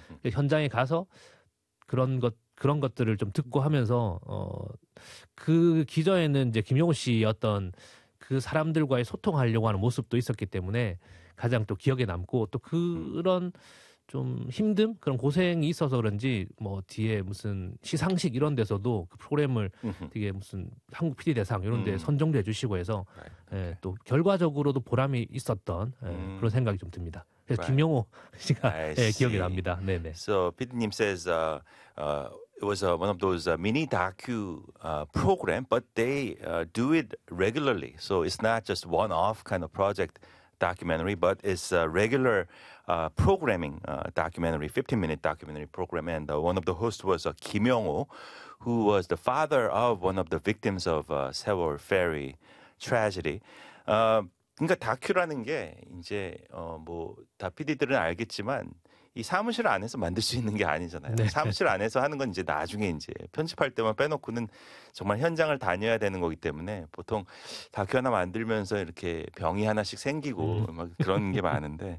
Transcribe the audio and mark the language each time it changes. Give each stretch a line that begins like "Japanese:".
Korean: 현장에 가서 그런 것들을 좀 듣고 하면서 그 기저에는 이제 김용호 씨 어떤 그 사람들과의 소통하려고 하는 모습도 있었기 때문에 가장 또 기억에 남고 또 그런 좀 힘듦 그런 고생이 있어서 그런지 뭐 뒤에 무슨 시상식 이런 데서도 그 프로그램을 되게 무슨 한국 PD 대상 이런 데 선정돼 주시고 해서
English: right.
Korean: 예, 또 결과적으로도 보람이 있었던 그런 생각이 좀 듭니다. 그래서
English: right.
Korean: 김용호 씨가 예, 기억이 납니다. 네네.
English: So PD님 says. It was one of those mini docu program, but they do it regularly. So it's not just one-off kind of project documentary, but it's a regular programming documentary, 15-minute documentary program. And one of the hosts was Kim Young-ho, who was the father of one of the victims of Sewol Ferry tragedy.
Korean: 그러니까 다큐라는 게 이제 뭐 다 PD들은 알겠지만 이 사무실 안에서 만들 수 있는 게 아니잖아요. 네. 사무실 안에서 하는 건 이제 나중에 이제 편집할 때만 빼놓고는 정말 현장을 다녀야 되는 거기 때문에 보통 다큐 하나 만들면서 이렇게 병이 하나씩 생기고 막 그런 게 많은데 그렇군요.